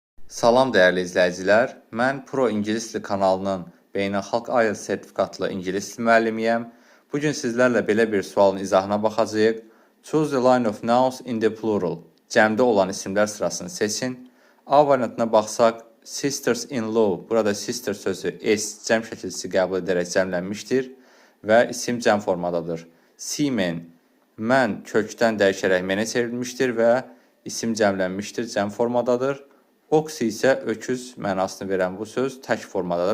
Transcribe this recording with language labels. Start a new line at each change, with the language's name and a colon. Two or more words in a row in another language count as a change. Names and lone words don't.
Azerbaijani: Salam dəyərli izləyicilər. Mən Pro İngilis Dili kanalının beynəlxalq IELTS sertifikatlı ingilis dili müəllimiyəm. Bu gün sizlərlə belə bir sualın izahına baxacağıq.
English: Choose the line of nouns in the plural.
Azerbaijani: Cəmdə olan isimlər sırasını seçin. A variantına baxsaq,
English: sisters-in-law.
Azerbaijani: Burada sister sözü s cəm şəkilçisi qəbul edərək cəmlənmişdir və isim cəm formadadır. Seamen, mən kökdən dəyişərək menə çevrilmişdir və isim cəmlənmişdir, cəm formadadır. Ox isə öküz mənasını verən bu söz tək formadadır.